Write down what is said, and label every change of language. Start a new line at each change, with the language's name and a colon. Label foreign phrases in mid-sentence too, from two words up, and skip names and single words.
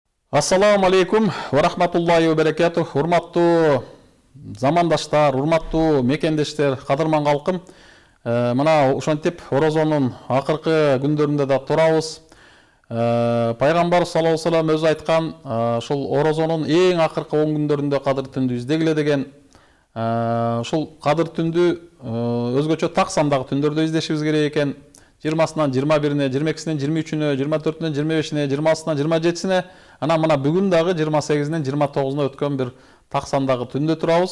Arabic: السلام عليكم ورحمة الله وبركاته.
Kyrgyz: Урматтуу замандаштар, урматтуу мекендештер, кадырман калкым. Мына ошентип орозонун акыркы күндөрүндө да турабыз. Пайгамбар
Arabic: صلى الله عليه وسلم
Kyrgyz: өзү айткан, ушул орозонун эң акыркы 10 күндөрүндө кадыр түндү издегиле деген. Ушул кадыр түндү өзгөчө таксамдагы түндөрдө издешибиз керек экен. 20-сынан 21-ине, 22-синен 23-үнө, 24-үнөн 25-ине, 20-сынан 27-сине, анан мына бүгүн дагы 28-инен 29-уна өткөн бир таксамдагы түндө турабыз.